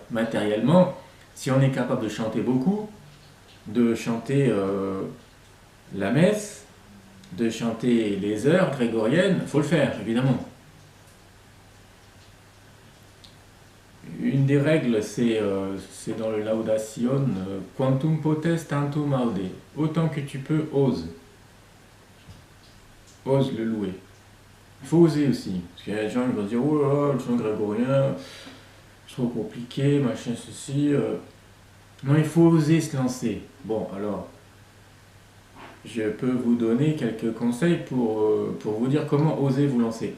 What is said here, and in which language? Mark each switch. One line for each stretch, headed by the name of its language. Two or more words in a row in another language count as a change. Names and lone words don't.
French: Mais je veux dire, matériellement, Si on est capable de chanter beaucoup, de chanter la messe, de chanter les heures grégoriennes, il faut le faire, évidemment. Une des règles, c'est dans le Laudation,
Latin: quantum potest tantum aude.
French: Autant que tu peux, ose. Ose le louer. Il faut oser aussi. Parce qu'il y a des gens qui vont dire, oh là là, le chant grégorien, c'est trop compliqué, machin, ceci. Non, il faut oser se lancer. Bon, alors, je peux vous donner quelques conseils pour vous dire comment oser vous lancer.